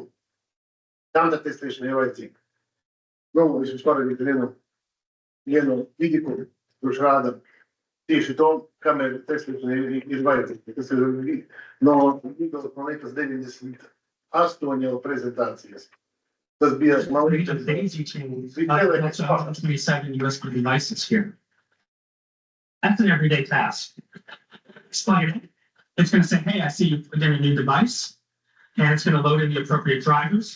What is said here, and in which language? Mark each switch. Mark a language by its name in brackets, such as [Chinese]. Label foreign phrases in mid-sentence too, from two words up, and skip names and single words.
[Latvian] Tāda testēšana ir vajadzīga. Es jums parādītu vienu vidiku, kurš rāda tieši to, kamēr testēšana ir vajadzīga. Tas ir no Windows, man liekas, 98 prezentācijas. Tas bija, man liekas, [English] daisy chain. That's 127 USB devices here. That's an everyday task. It's going to say, hey, I see you put in a new device, and it's going to load in the appropriate drivers.